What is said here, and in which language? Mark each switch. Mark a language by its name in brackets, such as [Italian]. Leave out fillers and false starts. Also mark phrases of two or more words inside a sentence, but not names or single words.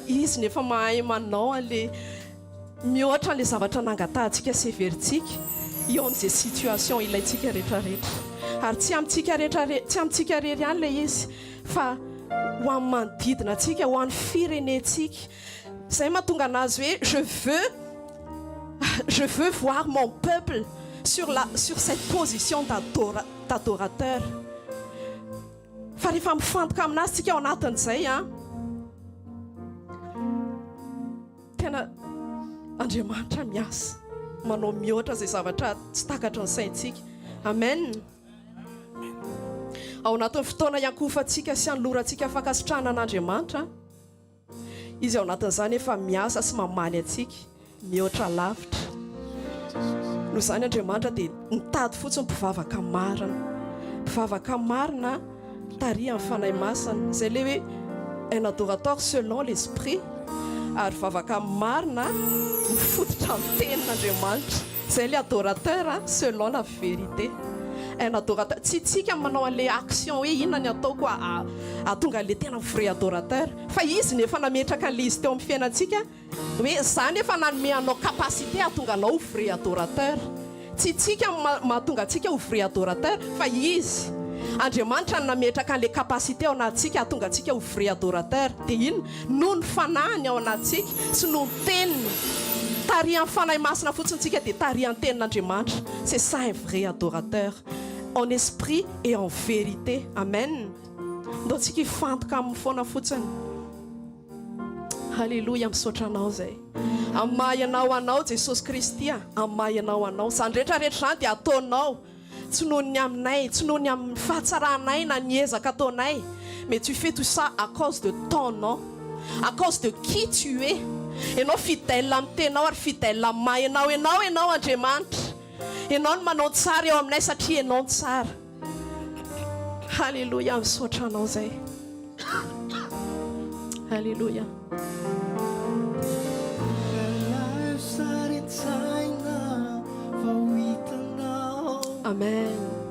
[Malagasy] izy nefa mahay manao an'le mihoatra an'le zavatra nangatantsika severintsika eo amin'izay situation ilayntsika rehetrarehetra ary tsy amintsika rery ihany le izy fa ho amin'ny manodidina antsika ho an'ny firenentsika zay mahatonga anazy hoe [French] je veux voir mon peuple sur cette position d'adorateur [Malagasy] fa rehefa mifantoka aminazy tsika ao anatin'izay tena Andriamanitra miasa manao mihoatra zay zavatra tsy takatra ny saintsika amen ao anatin'ny fotoana iankofantsika sy anylorantsika fankasitrahana an'Andriamanitra izy ao anatin'izany efa miasa sy mamaly atsika mihoatra lavitra noho izany Andriamanitra dia nitady fotsiny mpivavaka marina taria amin'ny fanahy masina zay le hoe [French] un adorateur selon l'esprit [Malagasy] ary vavaka marina mifototra amin'ny tenin'Andriamanitra zay le [French] adorateur selon la vérité un adorateur [Malagasy] tsy tsika manao an'le action hoe inona ny ataoko atonga le tena [French] vrai adorateur [Malagasy] fa izy nefa nametraka an'le izy teo amin'ny fiainantsika hoe zany efa nanome anao capacité atonga anao [French] vrai adorateur [Malagasy] tsy tsika mahatonga antsika ho [French] vrai adorateur [Malagasy] fa izy Andriamanitra nametraka an'le capacité ao anatintsika atonga antsika ho [French] vrai adorateur [Malagasy] dia ino noho ny fanahiny ao anatintsika sy noho ny teniny taria amin'ny fanahy masina fotsiny tsika dia taria ny tenin'Andriamanitra [French] c'est ça un vrai adorateur en esprit et en vérité [Malagasy] amen ndao tsika hifantoka amin'ny foana fotsiny halleluja misaotra anao zay amahy anao Jesosy Kristy amahy anao zany rehetrarehetra zany dia ataonao tsy noho ny aminay tsy noho ny amin'ny fahatsaranay na ny ezaka ataonay [French] mais tu fais tout ça à cause de ton nom à cause de qui tu es [Malagasy] enao fidèle amin'ny tenao ary fidèle amahy enao Andriamanitra enao no manao tsara eo aminay satria enao tsara halleluja misaotra anao zay halleluja amen